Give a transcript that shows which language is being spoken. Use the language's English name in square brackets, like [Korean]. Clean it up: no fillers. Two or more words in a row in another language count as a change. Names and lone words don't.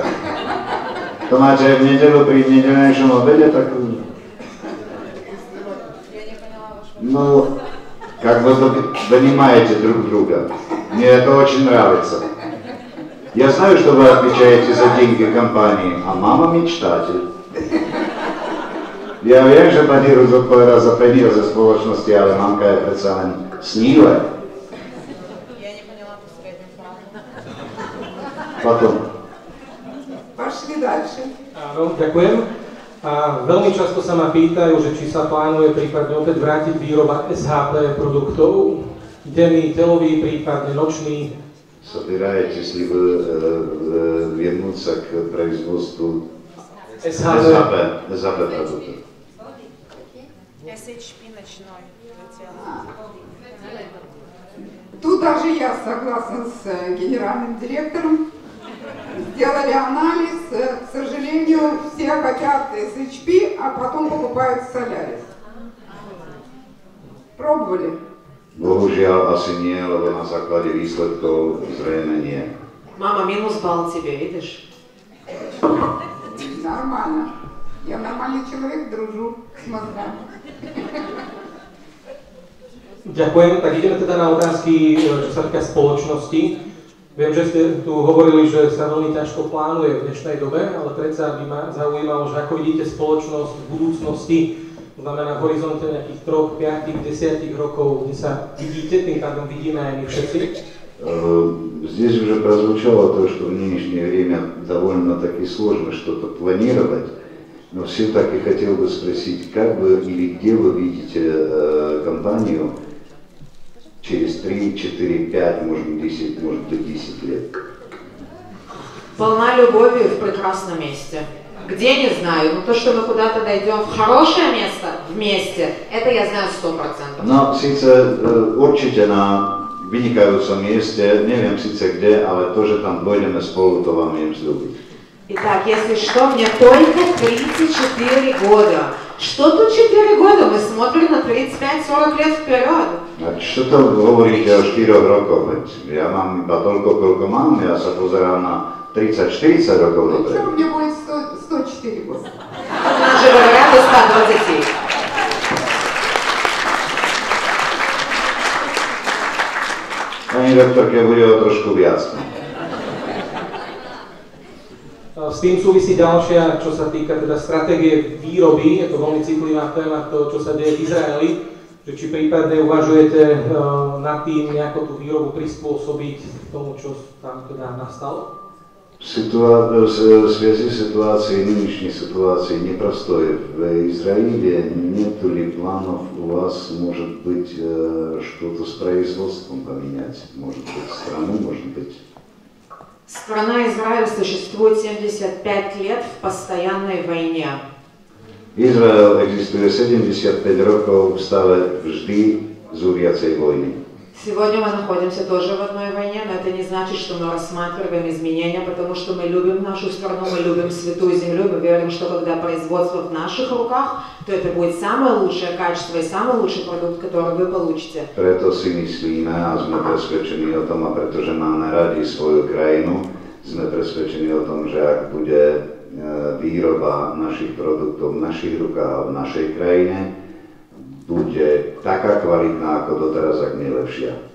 [Russian] То máte в неделю при недельном обеде так... Ну, как вы понимаете друг друга. Мне это очень нравится. Я знаю, что вы отвечаете за деньги компании, а мама мечтатель. [Slovak] Ja viem, že pani Ruth odpovedá za peniaze spoločnosti, ale mamka je predsa len sníle. Potom. [Russian] Пошли дальше. [Slovak] Áno, ďakujem. A veľmi často sa ma pýtajú, že či sa plánuje prípadne opäť vrátiť výroba SHP produktov, denný, telový, prípadne nočný. [Russian] Собираетесь ли вы вернуться к производству SHP продуктов? SHP ночной. Тут даже я согласна с генеральным директором. Сделали анализ, к сожалению, все хотят SHP, а потом покупают Солярис. Пробовали? [Slovak] Bohužiaľ asi nie, lebo na základe výsledkov zrejme nie. [Russian] Мама, минус балл тебе, видишь? Нормально. Я нормальный человек, дружу с мозгами. [Slovak] Ďakujem, tak ideme teda na otázky, čo sa týka spoločnosti. Viem, že ste tu hovorili, že sa veľmi ťažko plánuje v dnešnej dobe, ale predsa by ma zaujímalo, že ako vidíte spoločnosť v budúcnosti, To znamená v horizonte nejakých 3, 5, 10 rokov, kde sa vidíte, tým pádom vidíme aj my všetci. [Russian] Здесь уже прозвучало то, что в нынешнее время довольно-таки сложно что-то планировать, но все-таки хотел бы спросить, как вы или где вы видите компанию через 3, 4, 5, может быть 10 лет? Полна любовью в прекрасном месте. Где, не знаю, но то, что мы куда-то дойдем в хорошее место вместе, это я знаю 100%. [Slovak] No, síce určite na vynikajúcom mieste, neviem síce kde, ale to, že tam dojdeme spolu, to vám viem sľúbiť. [Russian] Итак, если что, мне только 34 года. Что тут 4 года? Мы смотрим на 35-40 лет вперед. [Slovak] A čo to hovoríte o 4 rokoch? Veď ja mám iba toľko, koľko mám, ja sa pozerám na 30-40 rokov dopredu. [Russian] Что мне будет 104 года? Нам же говорят до 120. [Slovak] Pani doktorke, bude o trošku viac. S tým súvisí ďalšia, čo sa týka teda stratégie výroby, je to veľmi citlivá téma, to, čo sa deje v Izraeli, že či prípadne uvažujete nad tým nejako tú výrobu prispôsobiť tomu, čo tam teda nastalo? [Russian] В связи с ситуацией, нынешней ситуацией непростой в Израиле, нет ли планов у вас, может быть, что-то с производством поменять? Может быть, страну, может быть? Страна Израиль существует 75 лет в постоянной войне. [Slovak] Izrael existuje 75 rokov v stave vždy zúriacej vojny. [Russian] Сегодня мы находимся тоже в одной войне, но это не значит, что мы рассматриваем изменения, потому что мы любим нашу страну, мы любим святую землю, мы верим, что когда производство в наших руках, то это будет самое лучшее качество и самый лучший продукт, который вы получите. [Slovak] Preto si myslíme a sme presvedčení o tom, a pretože máme radi svoju krajinu, sme presvedčení o tom, že ak bude výroba našich produktov v našich rukách a v našej krajine, bude taká kvalitná, ako doteraz, ak nie lepšia.